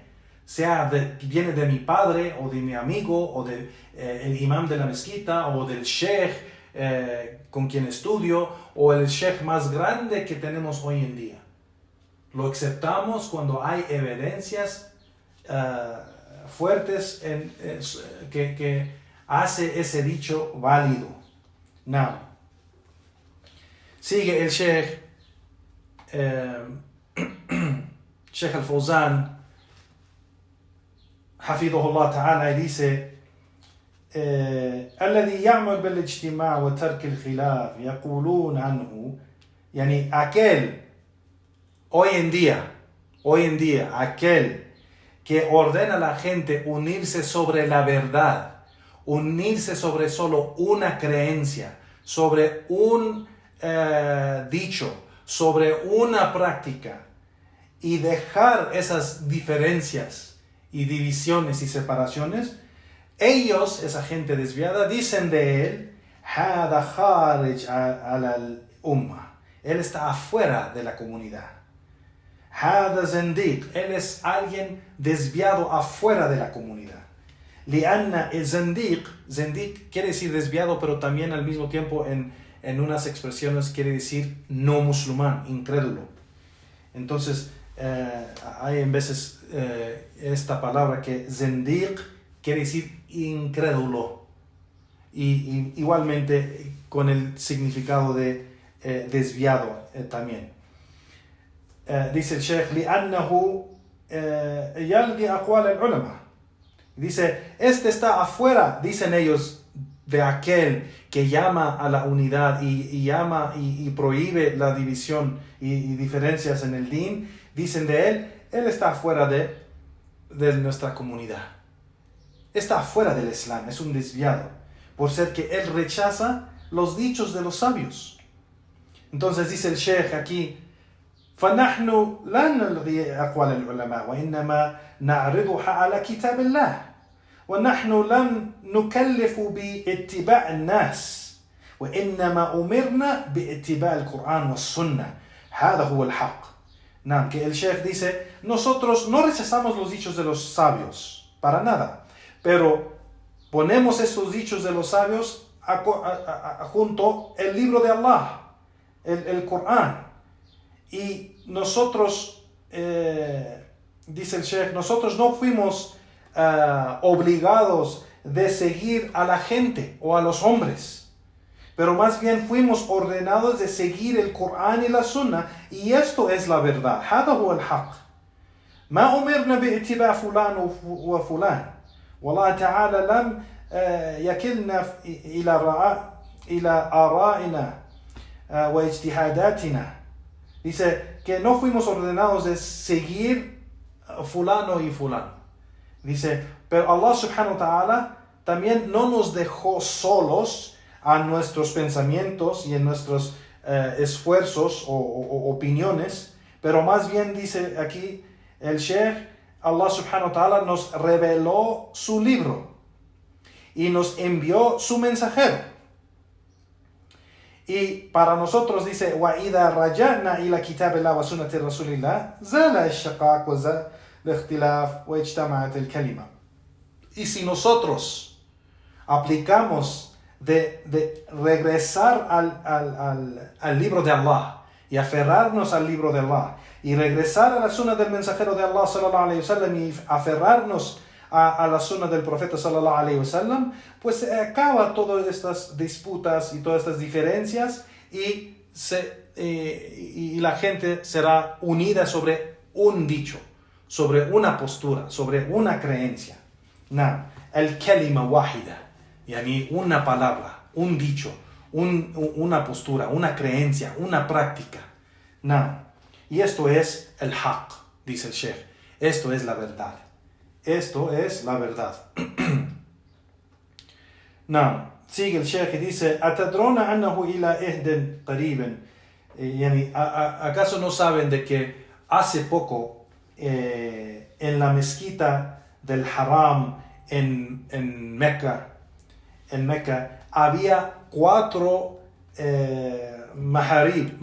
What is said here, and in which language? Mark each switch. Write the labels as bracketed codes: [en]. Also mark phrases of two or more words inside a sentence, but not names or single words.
[es] Viene de mi padre, o de mi amigo, o del el imam de la mezquita, o del sheikh con quien estudio, o el sheikh más grande que tenemos hoy en día. Lo aceptamos cuando hay evidencias fuertes que hace ese dicho válido. Now, sigue el Sheikh al-Fawzan, [ar] حفظه تعالى, [es] y dice: [ar] الذي يعمل بالاجتماع وترك الخلاف يقولون عنه, [es] يعني aquel hoy en día, aquel que ordena a la gente unirse sobre la verdad, unirse sobre solo una creencia, sobre un dicho, sobre una práctica, y dejar esas diferencias y divisiones y separaciones, ellos, esa gente desviada, dicen de él: [ar] هذا خارج على الأمة, [es] él está afuera de la comunidad. [ar] هذا زنديق, [es] él es alguien desviado afuera de la comunidad. [ar] لأن زنديق [es] quiere decir desviado, pero también al mismo tiempo en unas expresiones quiere decir no musulmán, incrédulo. Entonces hay en veces esta palabra que zindiq quiere decir incrédulo, y igualmente con el significado de desviado también. Dice el Sheikh: [ar] لأنه يلغي أقوال العلماء. [es] Dice, este está afuera, dicen ellos, de aquel que llama a la unidad y llama y prohíbe la división y diferencias en el din. Dicen de él está afuera de nuestra comunidad. Está afuera del Islam, es un desviado, por ser que él rechaza los dichos de los sabios. Entonces dice el Sheikh aquí: [ar] فنحن لا نلغي أقوال العلماء وإنما نعرضها على كتاب الله ونحن لم نكلف باتباع الناس وإنما أمرنا باتباع القرآن والسنة هذا هو الحق. [es] Que el Sheikh dice: nosotros no rechazamos los dichos de los sabios para nada, pero ponemos esos dichos de los sabios junto al libro de Allah, el Corán. Y nosotros, dice el Sheikh, nosotros no fuimos obligados de seguir a la gente o a los hombres, pero más bien fuimos ordenados de seguir el Corán y la Sunna, y esto es la verdad. [ar] هذا هو الحق. ما أمرنا باتباع فلان وفلان والله تعالى لم يكلنا إلى آرائنا واجتهاداتنا. [es] Dice que no fuimos ordenados de seguir fulano y fulano. Dice, pero [ar] الله سبحانه وتعالى [es] también no nos dejó solos a nuestros pensamientos y en nuestros esfuerzos o opiniones, pero más bien dice aquí el Sheikh, [ar] الله سبحانه وتعالى [es] nos reveló su libro y nos envió su mensajero. Y para nosotros dice: [ar] وَإِذَا رَجَعْنَا إِلَى كِتَابِ اللَّهِ وَسُنَّةِ رَسُولِ اللَّهِ زَالَ الشَّقَاقُ وَزَالَ الْاخْتِلَافُ وَاجْتَمَعَتِ الْكَلِمَةُ. [es] Y si nosotros aplicamos de regresar al libro de Allah y aferrarnos al libro de Allah y regresar a la sunna del mensajero de Allah [ar] صلى الله عليه وسلم [es] y aferrarnos a la sunna del profeta [ar] صلى الله عليه وسلم, [es] pues acaba todas estas disputas y todas estas diferencias y la gente será unida sobre un dicho, sobre una postura, sobre una creencia. [ar] الكلمة واحدة يعني [es] una palabra, un dicho, una postura, una creencia, una práctica. Y esto es el haq, dice el Sheikh. Esto es la verdad. Esto es la verdad. Sigue el Sheikh y dice: [ar] أتدرون أنه إلى عهد قريب? [es] ¿Acaso no saben de que hace poco en la mezquita del Haram en Mecca en Meca, había 4 maharib.